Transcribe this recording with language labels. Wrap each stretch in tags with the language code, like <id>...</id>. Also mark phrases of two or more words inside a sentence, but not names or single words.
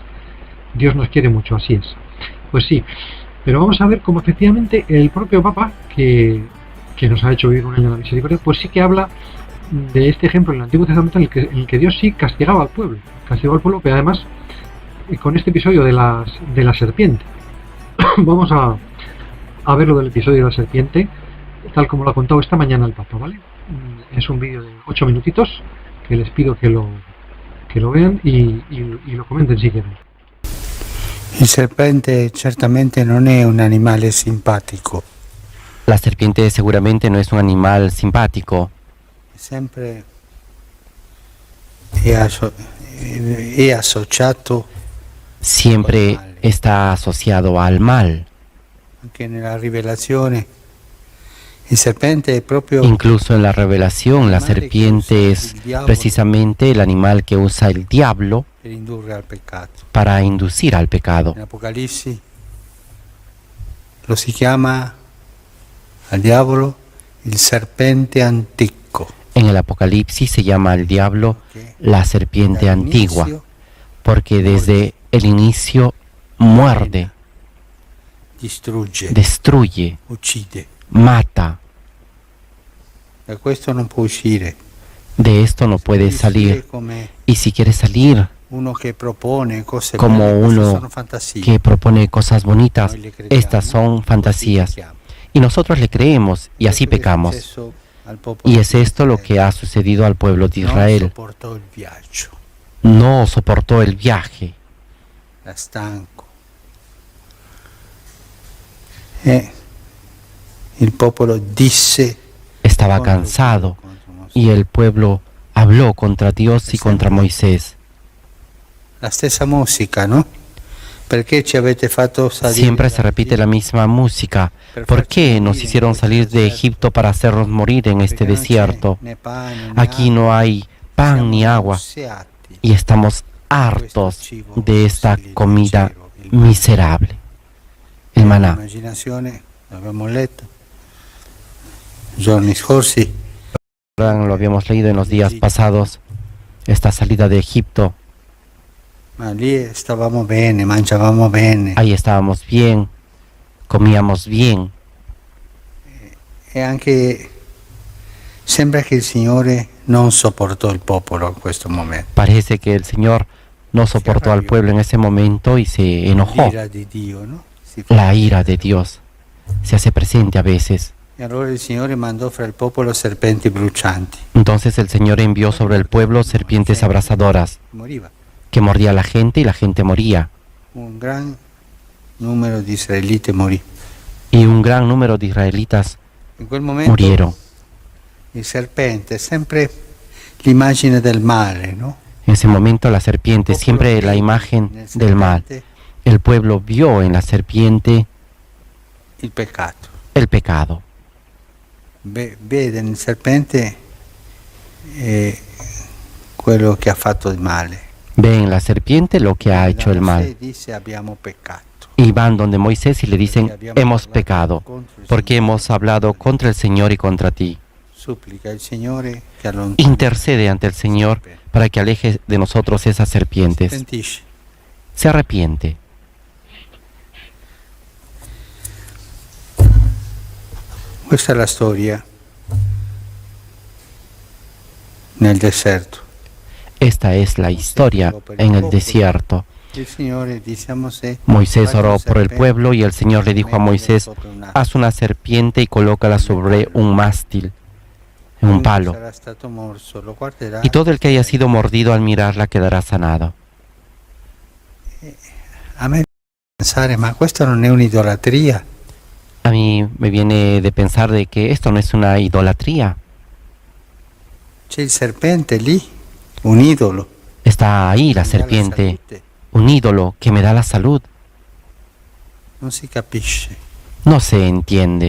<es>Dios nos quiere mucho, así es. Pues sí, pero vamos a ver cómo efectivamente el propio Papa, que nos ha hecho vivir un año de la misericordia, pues sí que habla de este ejemplo en el Antiguo Testamento en el que Dios sí castigaba al pueblo, pero además con este episodio de la serpiente. Vamos a ver lo del episodio de la serpiente, tal como lo ha contado esta mañana el Papa, ¿vale? Es un vídeo de 8 minutitos que les pido que lo vean y lo comenten si quieren.</es> <it>Il serpente certamente non è un animale simpatico.</it> <es>La serpiente seguramente no es un animal simpático.</es> <it>Sempre è associato.</it> <es>Siempre está asociado al mal.</es> <it>Anche nella rivelazione il serpente è proprio.</it> <es>Incluso en la revelación, la serpiente es precisamente el animal que usa el diablo</es> <it>Per indurre al peccato.</it> <es>para inducir al pecado.</es> <it>En Apocalipsi lo si chiama al diavolo il serpente antico.</it> <es>En el Apocalipsis se llama al diablo la serpiente antigua, porque desde el inicio muerde,</es> <it>Distrugge,</it> <es>destruye,</es> <it>uccide.</it> <es>mata.</es> <it>Da questo non può uscire.</it> <es>De esto no puede salir.</es> <it>Come</it> <es>Y si quiere salir</es> <it>uno che propone cose</it> <es>como</es> <it>belle, queste</it> <es>uno</es> <it>sono fantasie.</it> <es>que propone cosas bonitas, estas son fantasías. Y nosotros le creemos y así pecamos. Y es esto lo que ha sucedido al pueblo de Israel. No soportó el viaje.</es> <it>Era stanco. Il popolo disse.</it> <es>Estaba cansado y el pueblo habló contra Dios y contra Moisés.</es> <it>La stessa musica, ¿no? Perché ci avete fatto salire?</it> <es>Siempre se repite la misma música. ¿Por qué nos hicieron salir de Egipto para hacernos morir en este desierto? Aquí no hay pan ni agua y estamos hartos de esta comida miserable. El maná.</es> <it>Immaginazione, l'abbiamo letto. Giorni scorsi.</it> <es>Lo habíamos leído en los días pasados, esta salida de Egipto.</es> <it>Ma lì stavamo bene, mangiavamo bene.</it> <es>Ahí estábamos bien, comíamos bien.</es> <it>E anche sembra che il Signore non sopportò il popolo in questo momento.</it> <es>Parece que el Señor no soportó al pueblo en ese momento y se enojó.</es> <it>l'ira di Dio, no?</it> <es>La ira de Dios se hace presente a veces.</es> <it>E allora il Signore mandò fra il popolo serpenti brucianti.</it> <es>Entonces el Señor envió sobre el pueblo serpientes abrasadoras</es> <it>Moriva.</it> <es>que mordía a la gente y la gente moría.</es> <it>Un gran numero di israeliti morì.</it> <es>Y un gran número de israelitas</es> <it>In quel momento</it> <es>murieron.</es> <it>il serpente è sempre l'immagine del male, no?</it> <es>En ese momento la serpiente, siempre la imagen del mal. El pueblo vio en la serpiente</es> <it>Il peccato.</it> <es>el pecado.</es> <it>Vede nel serpente quello che ha fatto il male.</it> <es>Ve en la serpiente lo que ha hecho el mal.</es> <it>Mosè dice abbiamo peccato.</it> <es>Y van donde Moisés y le dicen, hemos pecado, porque hemos hablado contra el Señor y contra ti.</es> <it>Supplica il Signore che allontani.</it> <es>Intercede ante el Señor para que aleje de nosotros esas serpientes.</es> <it>Pentisce.</it> <es>Se arrepiente.</es> <it>Questa è la storia nel deserto.</it> <es>Esta es la historia en el desierto.</es> <it>Il Signore dice a Mosè,</it> <es>Moisés oró por el pueblo y el Señor le dijo a Moisés, haz una serpiente y colócala sobre un mástil, en un palo,</es> <it>sarà stato morso, lo guarderà.</it> <es>y todo el que haya sido mordido al mirarla quedará sanado.</es> <it>A me pensare, ma questa non è un'idolatria?</it> <es>A mí me viene de pensar de que esto no es una idolatría.</es> <it>C'è il serpente lì, un idolo.</it> <es>Está ahí la</es> <it>che mi dà</it> <es>serpiente,</es> <it>salute.</it> <es>un ídolo que me da la salud.</es> <it>Non si capisce.</it> <es>No se entiende.</es>